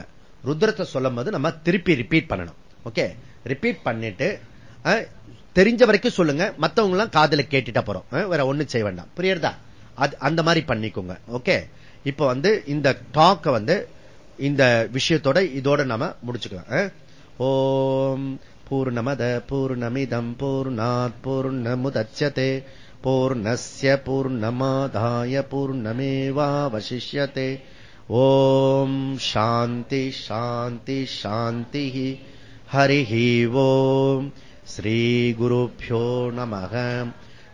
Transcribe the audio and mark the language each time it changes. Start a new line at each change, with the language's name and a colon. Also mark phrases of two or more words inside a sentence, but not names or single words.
Tamil: ருத்ரத்தை சொல்லும் போது நம்ம திருப்பி ரிப்பீட் பண்ணணும். ஓகே, ரிப்பீட் பண்ணிட்டு தெரிஞ்ச வரைக்கும் சொல்லுங்க, மத்தவங்க எல்லாம் காதுல கேட்டுட்டா போறோம், வேற ஒண்ணு செய்ய வேண்டாம். புரியுறதா? அந்த மாதிரி பண்ணிக்கோங்க. ஓகே, இப்ப இந்த டாக்க இந்த விஷயத்தோட இதோட நாம முடிச்சுக்கலாம்.
Sanskrit: ॐ पूर्णमदः पूर्णमिदं पूर्णात् पूर्णमुदच्यते पूर्णस्य पूर्णमादाय पूर्णमेवावशिष्यते. ॐ शान्तिः शान्तिः शान्तिः. हरिः ॐ। श्री गुरुभ्यो नमः.